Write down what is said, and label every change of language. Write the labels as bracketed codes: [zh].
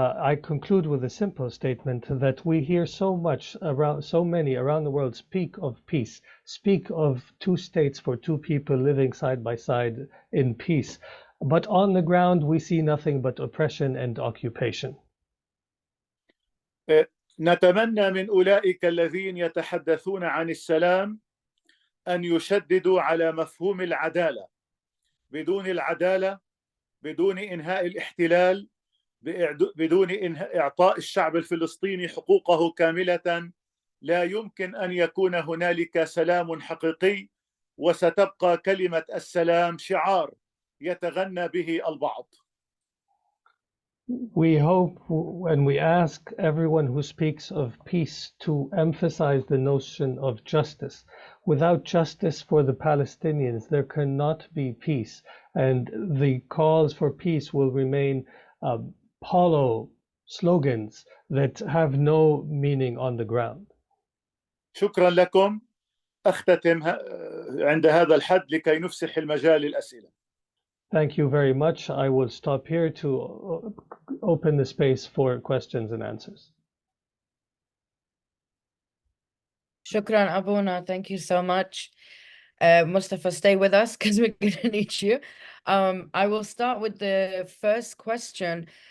[en] I conclude with a simple statement that we hear so many around the world speak of peace, speak of two states for two people living side by side in peace. But on the ground, we see nothing but oppression and occupation. [ar] نتمنى من أولئك الذين يتحدثون عن السلام أن يشددوا على مفهوم العدالة. بدون العدالة، بدون إنهاء الاحتلال، بدون إعطاء الشعب الفلسطيني حقوقه كاملة، لا يمكن أن يكون هنالك سلام حقيقي، وستبقى كلمة السلام شعار يتغنى به البعض. [en] We hope and we ask everyone who speaks of peace to emphasize the notion of justice. Without justice for the Palestinians, there cannot be peace, and the calls for peace will remain hollow slogans that have no meaning on the ground. [ar] شكرا لكم. أختتم عند هذا الحد لكي نفسح المجال للأسئلة. [en] Thank you very much. I will stop here to open the space for questions and answers. Shukran, Abuna. Thank you so much. Mustafa, stay with us because we're going to need you. I will start with the first question.